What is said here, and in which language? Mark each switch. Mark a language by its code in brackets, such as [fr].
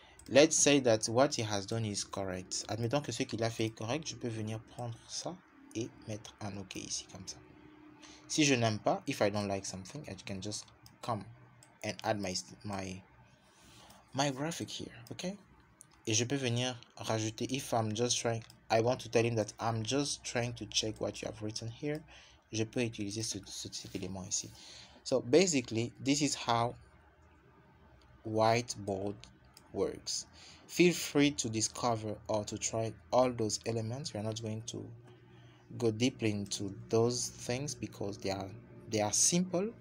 [en] Let's say that what he has done is correct. [fr] Admettons que ce qu'il a fait est correct, je peux venir prendre ça et mettre un OK ici comme ça. Si je n'aime pas, [en] if I don't like something, I can just come and add my graphic here, okay? [fr] Et je peux venir rajouter, [en] if I'm just trying, I want to tell him that I'm just trying to check what you have written here. [fr] Je peux utiliser cet élément ici. [en] So basically, this is how whiteboard works. Feel free to discover or to try all those elements. We are not going to go deeply into those things because they are simple.